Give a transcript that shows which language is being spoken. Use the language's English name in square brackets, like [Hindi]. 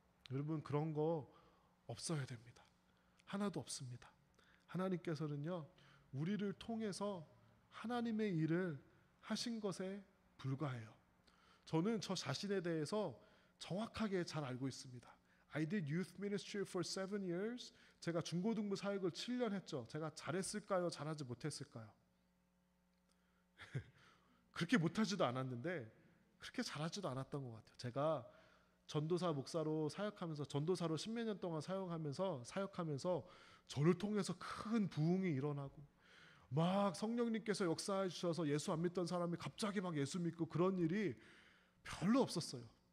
[Korean] 여러분 그런 거 없어야 됩니다. 하나도 없습니다. 하나님께서는요 우리를 통해서 하나님의 일을 하신 것에 불과해요. 저는 저 자신에 대해서 정확하게 잘 알고 있습니다. [English] I did youth ministry for 7 years. [Korean] 제가 중고등부 사역을 7년 했죠. 제가 잘했을까요? 잘하지 못했을까요? 그렇게 못하지도 않았는데 그렇게 잘하지도 않았던 것 같아요. 제가 전도사 목사로 사역하면서 전도사로 10몇 년 동안 사역하면서 저를 통해서 큰 부흥이 일어나고 막 성령님께서 역사해 주셔서 예수 안 믿던 사람이 갑자기 막 예수 믿고 그런 일이 별로 없었어요.